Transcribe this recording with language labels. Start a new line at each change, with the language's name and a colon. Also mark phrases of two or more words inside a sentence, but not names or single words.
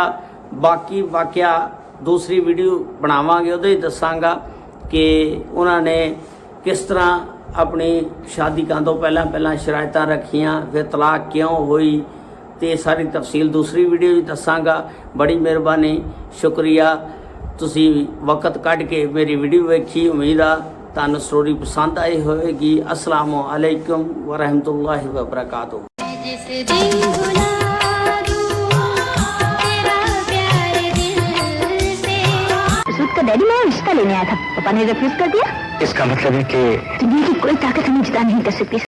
Punjabi: ਬਾਕੀ ਵਾਕਿਆ ਦੂਸਰੀ ਵੀਡੀਓ ਬਣਾਵਾਂਗੇ, ਉਹਦੇ ਹੀ ਦੱਸਾਂਗਾ ਕਿ ਉਹਨਾਂ ਨੇ ਕਿਸ ਤਰ੍ਹਾਂ ਆਪਣੀ ਸ਼ਾਦੀ ਕਰਨ ਤੋਂ ਪਹਿਲਾਂ ਸ਼ਰਾਇਤਾਂ ਰੱਖੀਆਂ, ਫਿਰ ਤਲਾਕ ਕਿਉਂ ਹੋਈ, ਤੇ ਸਾਰੀ ਤਫਸੀਲ ਦੂਸਰੀ ਵੀਡੀਓ ਵਿੱਚ ਦੱਸਾਂਗਾ। ਬੜੀ ਮਿਹਰਬਾਨੀ, ਸ਼ੁਕਰੀਆ ਤੁਸੀਂ ਵਕਤ ਕੱਢ ਕੇ ਮੇਰੀ ਵੀਡੀਓ ਵੇਖੀ। ਉਮੀਦ ਆ ਤੁਹਾਨੂੰ ਸਟੋਰੀ ਪਸੰਦ ਆਈ ਹੋਵੇਗੀ।
Arabic: السلام عليكم و رحمة الله و بركاته.
Hindi: जिस दिन भुला दूं तेरा प्यार दिल से। सूद का डैडी मैं रिश्ता लेने आया था, पापा ने रिफ्यूज कर दिया। इसका मतलब है कि दुनिया की कोई ताकत हमें जुदा नहीं कर सकती।